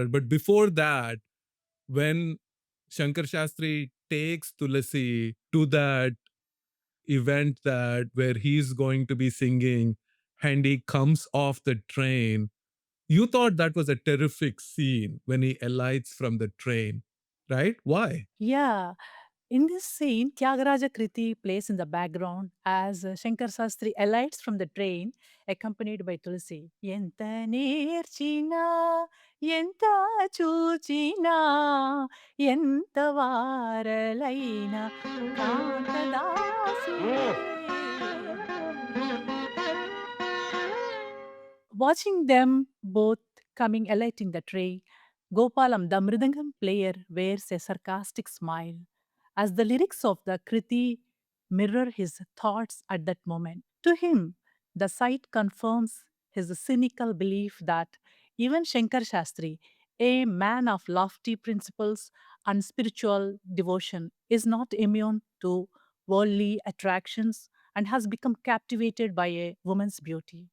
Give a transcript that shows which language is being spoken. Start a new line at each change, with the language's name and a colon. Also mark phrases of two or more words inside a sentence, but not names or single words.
English: But before that, when Shankar Shastri takes Tulasi to that event that where he's going to be singing and he comes off the train, you thought that was a terrific scene when he alights from the train, right? Why? Yeah, in this scene, Tyagaraja Kriti plays in the background as Shankar Sastri alights from the train, accompanied by Tulsi.
Telugu: ఎంత నేర్చిన, ఎంత చూచిన, ఎంత వారలైన, కాంతాదాసులే.
English: Watching them both coming alighting the tray, Gopalam, the Mridangam player, wears a sarcastic smile as the lyrics of the Kriti mirror his thoughts at that moment. To him, the sight confirms his cynical belief that even Shankar Shastri, a man of lofty principles and spiritual devotion, is not immune to worldly attractions and has become captivated by a woman's beauty.